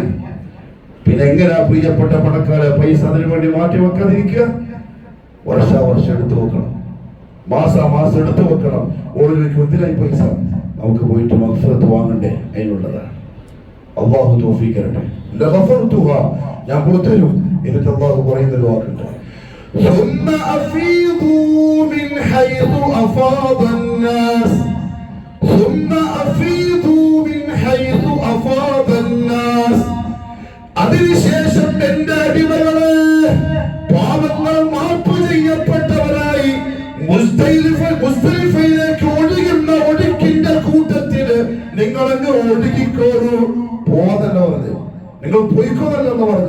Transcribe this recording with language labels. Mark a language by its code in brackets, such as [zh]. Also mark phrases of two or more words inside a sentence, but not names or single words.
[ml] പിന്നെ എങ്ങനെയാ പ്രിയപ്പെട്ട പണക്കാരെ പൈസ അതിനു വേണ്ടി മാറ്റി വെക്കാതിരിക്കുക? വർഷം എടുത്തു വെക്കണം, മാസം എടുത്തു വെക്കണം. ഓരോരുത്തർക്ക് എന്തിനായി പൈസ? നമുക്ക് പോയിട്ട് മഗ്ഫിറത്ത് വാങ്ങണ്ടേ? അതിനുള്ളതാണ്. അല്ലാഹു തൗഫീഖ് തരട്ടെ. ലഗഫർതുഹാ, ഞാൻ കൊടുത്തരും. എന്നിട്ട് അല്ലാഹു പറയുന്ന ഒരു വാക്കുണ്ട്, [ar] ثم أفيضوا من حيث أفاض الناس, ثم أفيضوا من حيث أفاض الناس. [ml] അതിനുശേഷം എന്റെ അടിമകളെ, പാപങ്ങൾ മാപ്പ് ചെയ്യപ്പെട്ടവരായി മുസ്ദലിഫയിലേക്ക് ഒഴുകുന്ന ഒഴുക്കിന്റെ കൂട്ടത്തില് നിങ്ങളങ്ങ് ഒഴുകിക്കോളൂ. പോവാതല്ല പറഞ്ഞത്, നിങ്ങൾ പോയിക്കോന്നല്ലെന്ന് പറഞ്ഞത്.